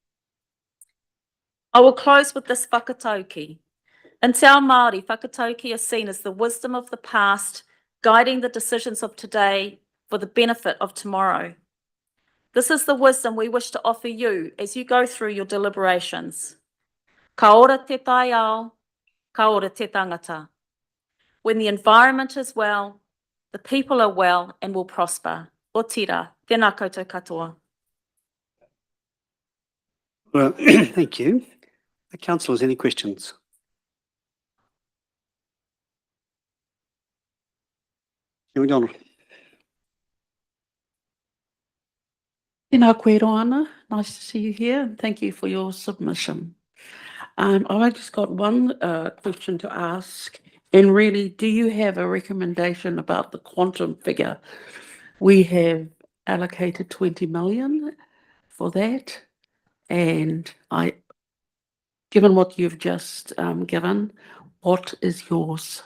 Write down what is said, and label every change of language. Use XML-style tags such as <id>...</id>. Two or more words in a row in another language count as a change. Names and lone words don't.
<en>I will close with this whakatauki. In</en> <mi>Te Ao Māori,</mi> <en>whakatauki is seen as the wisdom of the past, guiding the decisions of today for the benefit of tomorrow. This is the wisdom we wish to offer you as you go through your deliberations.</en> <mi>Ka ora te tai ao, ka ora te tangata.</mi> <en>When the environment is well, the people are well and will prosper.</en> <mi>O tira, tēnā koutou katoa.</mi> <en>Well, thank you. Councillors, any questions? Donald.</en> <mi>Tēnā koe Roana,</mi> <en>nice to see you here, and thank you for your submission. I've just got one question to ask, and really, do you have a recommendation about the quantum figure? We have allocated 20 million for that, and given what you've just given, what is yours?</en>